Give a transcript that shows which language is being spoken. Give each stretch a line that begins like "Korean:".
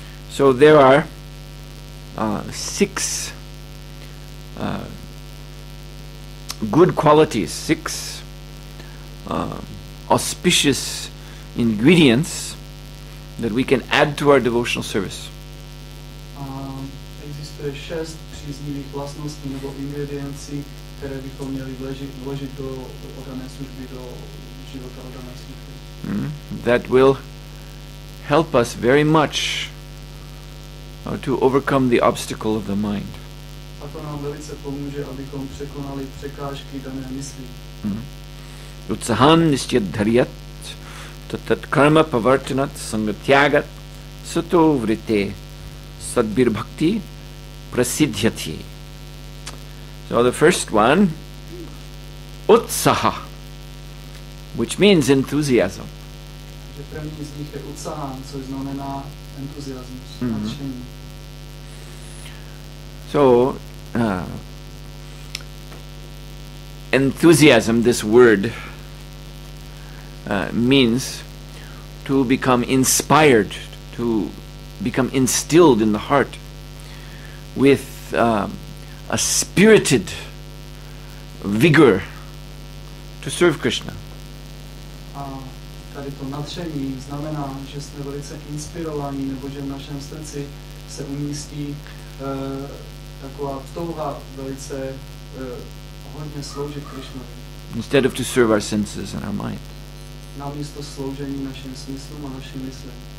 English: So there are 6 good qualities, 6 auspicious ingredients that we can add to our devotional service.
Czech: Existuje 6 příznivých vlastností nebo ingrediencí, které bychom měli vložit do oddané služby, do života oddané služby.
English: That will help us very much to overcome the obstacle of the mind.
Czech: A to nám velice pomůže, abychom překonali překážky dané mysli.
Sanskrit: Utsahan nisyadharyat tatat karma pavartanat sangatyagat sato vrite sadbir bhakti prasidhyati.
English: So the first one, utsaha, which means enthusiasm.
Czech: Že první z nich je utsahan, což znamená entuziasmus, nadšení.
English: So, enthusiasm, this word, means to become inspired, to become instilled in the heart with a spirited vigor to serve Krishna.
Czech: A tady to nadšení znamená, že jsme velice inspirovaní, nebo že v našem srdci se umístí taková touha velice hodně sloužit Krishnovi.
English: Instead of to serve our senses and our mind.
Czech: Namísto sloužení našim smyslům a naší mysli.